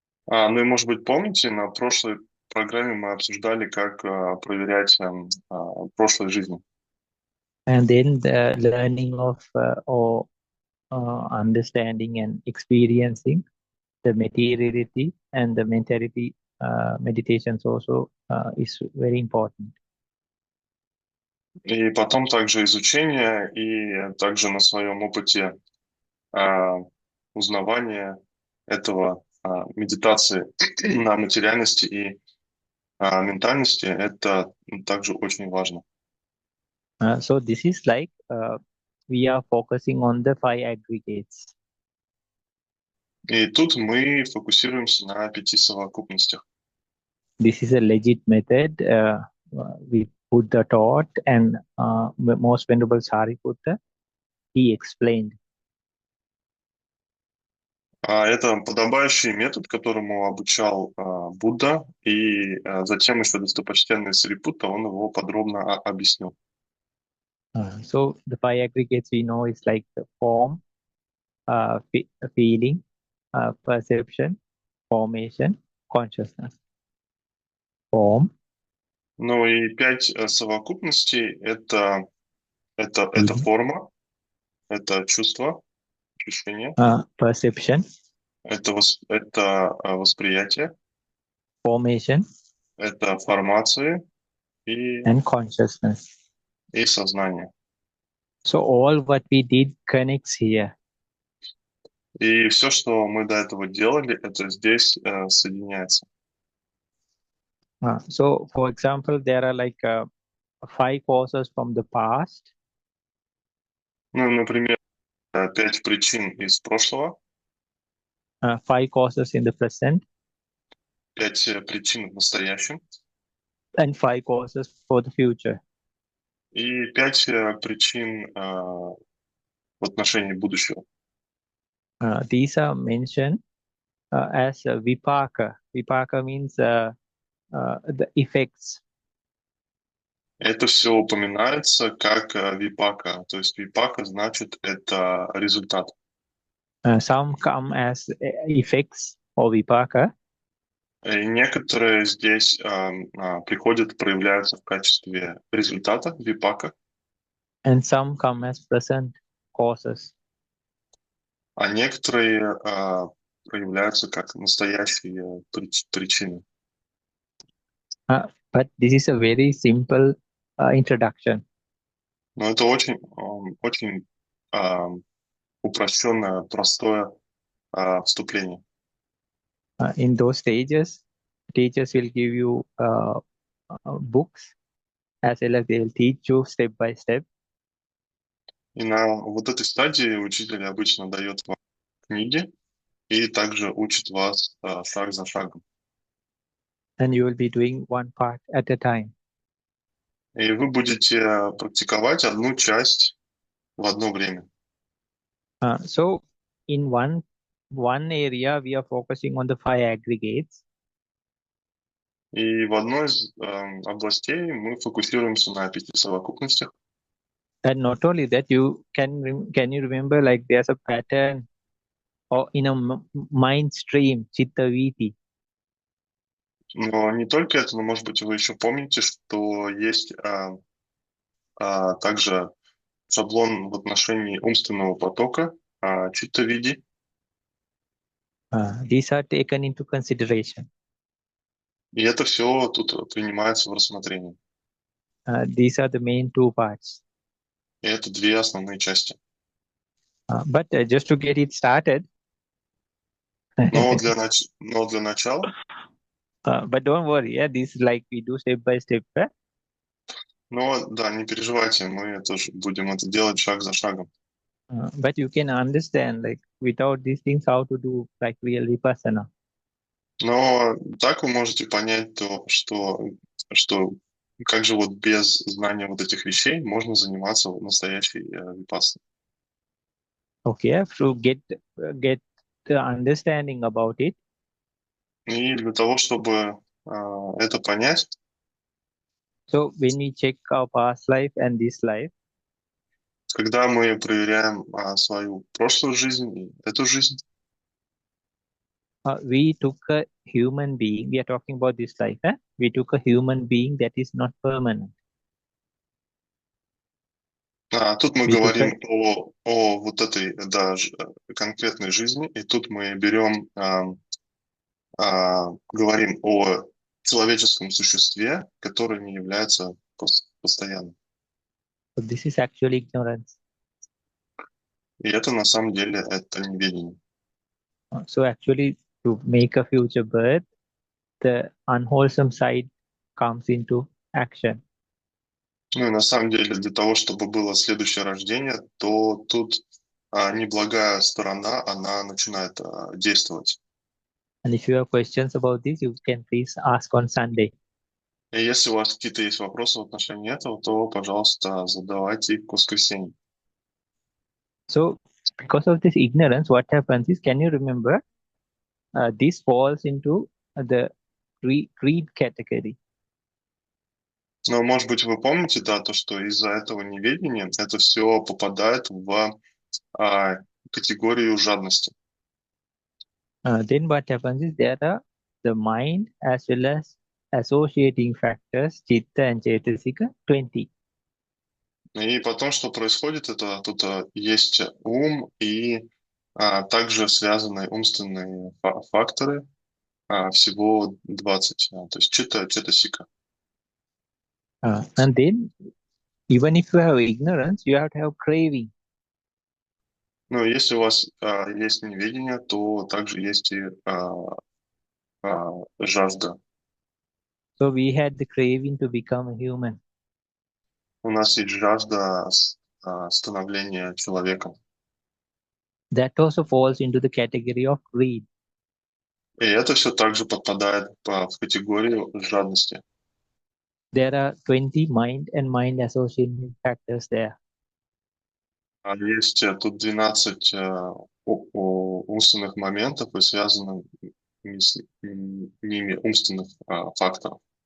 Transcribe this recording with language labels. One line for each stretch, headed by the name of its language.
Russian: Ну и, может быть, помните, на прошлой программе мы обсуждали, как проверять прошлые жизни.
English: And then the learning of or understanding and experiencing the materiality and the mentality meditations also is very important.
Russian: И потом также изучение, и также на своем опыте узнавания этого медитации на материальности и ментальности, это также очень важно.
English: So this is like we are focusing on the 5 aggregates.
Russian: И тут мы фокусируемся на 5 совокупностях.
English: This is a legit method. We put the thought, and most venerable Sariputta, he explained.
Russian: Это подобающий метод, которому обучал Будда, и затем еще достопочтенный Сарипутта, он его подробно объяснил.
English: So the 5 aggregates we know is like the form, feeling, perception, formation, consciousness. Form.
Russian: Ну и 5 совокупностей это форма, это чувство, ощущение,
English: perception,
Russian: это восприятие,
English: formation,
Russian: это формации
English: and consciousness.
Russian: И сознание.
English: So all what we did connects here.
Russian: И все, что мы до этого делали, это здесь соединяется.
English: So, for example, there are like 5 causes from the past.
Russian: Ну, например, 5 причин из прошлого.
English: 5 causes in the present.
Russian: 5 причин в настоящем.
English: And 5 causes for the future.
Russian: И 5 причин в отношении будущего.
English: These are mentioned as vipaka. Vipaka means the effects.
Russian: Это все упоминается как випака. То есть випака значит это результат.
English: Some come as effects or vipaka.
Russian: И некоторые здесь приходят, проявляются в качестве результата випака.
English: And some come as present causes.
Russian: А некоторые проявляются как настоящие причины.
English: But this is a very simple introduction.
Russian: Но это очень упрощенное, простое вступление.
English: In those stages, teachers will give you books, as well as they'll teach you step by step.
Russian: И на вот этой стадии учитель обычно дает вам книги и также учит вас шаг за шагом.
English: And you will be doing one part at a time.
Russian: И вы будете практиковать одну часть в одно время.
English: So in one one area we are focusing on the five aggregates.
Russian: И в одной из областей мы фокусируемся на 5 совокупностях.
English: And not only that, you can you remember, like, there's a pattern or in a mind stream, chitta viti.
Russian: Но не только это, но, может быть, вы еще помните, что есть также шаблон в отношении умственного потока, читта-види.
English: These are taken into consideration.
Russian: И это все тут принимается в рассмотрение.
English: These are the main two parts.
Russian: И это две основные части.
English: But just to get it started.
Russian: Но для начала.
English: But don't worry, yeah, this is like we do step by step.
Russian: Но да, не переживайте, мы тоже будем это делать шаг за шагом.
English: But you can understand, like, without these things, how to do like real vipassana.
Russian: Но так вы можете понять то, что как же вот без знания вот этих вещей можно заниматься настоящей випассаной.
English: Okay, to get the understanding about it.
Russian: И для того, чтобы это понять.
English: So when we check our past life and this life.
Russian: Когда мы проверяем свою прошлую жизнь и эту жизнь.
English: We took a human being. We are talking about this life. We took a human being that is not permanent.
Russian: Тут мы говорим о вот этой конкретной жизни, и тут мы берем, говорим о человеческом существе, которое не является постоянным.
English: So this is actually ignorance.
Russian: И это на самом деле это неведение.
English: So actually, to make a future birth, the unwholesome side comes into action.
Russian: Ну и на самом деле для того, чтобы было следующее рождение, то тут неблагая сторона, она начинает действовать.
English: And if you have questions about this, you can please ask on Sunday.
Russian: И если у вас какие-то есть вопросы в отношении этого, то, пожалуйста, задавайте их в воскресенье.
English: So, because of this ignorance, what happens is, can you remember, this falls into the greed category.
Russian: Но, может быть, вы помните, да, то, что из-за этого неведения это все попадает в категорию жадности.
English: Then what happens is, there are the mind as well as associating factors, chitta and cetasika, 20.
Russian: И потом, что происходит, это тут есть ум и также связанные умственные факторы, всего 20, то есть чита-сика.
English: And then, even if you have ignorance, you have to have craving.
Russian: Ну, если у вас есть неведение, то также есть и жажда.
English: So we had the craving to become a human.
Russian: У нас есть жажда становления человеком.
English: That also falls into the category of greed.
Russian: И это все также подпадает в категорию жадности.
English: There are 20 mind and mind associating factors there.
Russian: Есть тут 12 умственных моментов и связанных с ними умственных факторов.